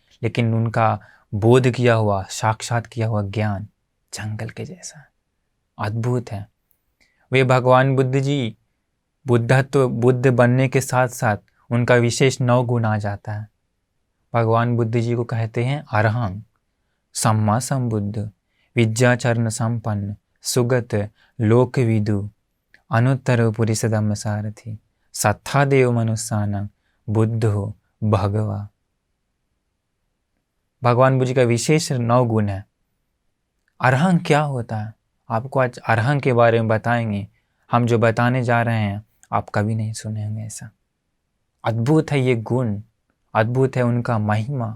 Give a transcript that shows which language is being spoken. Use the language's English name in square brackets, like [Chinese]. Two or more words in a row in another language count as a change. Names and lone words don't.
[Hindi] लेकिन उनका बोध किया हुआ, साक्षात किया हुआ ज्ञान जंगल के जैसा अद्भुत है। वे भगवान बुद्ध जी बुद्ध बनने के साथ साथ उनका विशेष 9 गुण आ जाता है। भगवान बुद्ध जी को कहते हैं [Pali] अरहं, सम्मा संबुद्ध, विद्याचरण संपन्न, सुगत लोकविदु, अनुत्तर पुरुष धम्म सारथी, सत्था देव मनुष्यान, बुद्ध हो भगवा। [Hindi] भगवान बुद्ध जी का विशेष 9 गुण है। अरहं क्या होता है, आपको आज अरहं के बारे में बताएंगे। हम जो बताने जा रहे हैं आप कभी नहीं सुने होंगे ऐसा। अद्भुत है ये गुण, अद्भुत है उनका महिमा।